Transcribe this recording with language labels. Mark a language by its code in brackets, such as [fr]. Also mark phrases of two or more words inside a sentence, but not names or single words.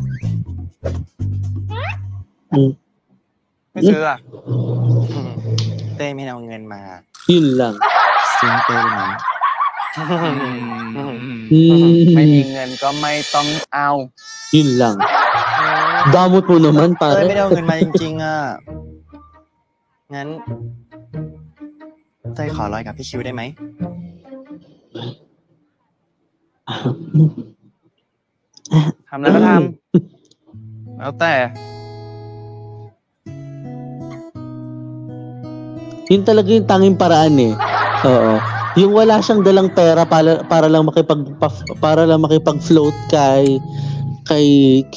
[th] ไม่ซื้ออ่ะ เต้ไม่เอาเงินมา [tl] Yun lang. [th] ซื้อเต้ได้ไหม ไม่มีเงินก็ไม่ต้องเอา [tl] Yun lang. Damot mo naman, [th] เต้ย [tl] pare. [th] ไม่ได้เอาเงินมาจริงๆอ่ะ งั้นเต้ยขอลอยกับพี่คิวได้ไหม ทำอะไรก็ทำแล้วแต่ [tl] Yun talaga yung tanging paraan eh. Oo. Yung wala siyang dalang pera para lang makipag-float kay Q.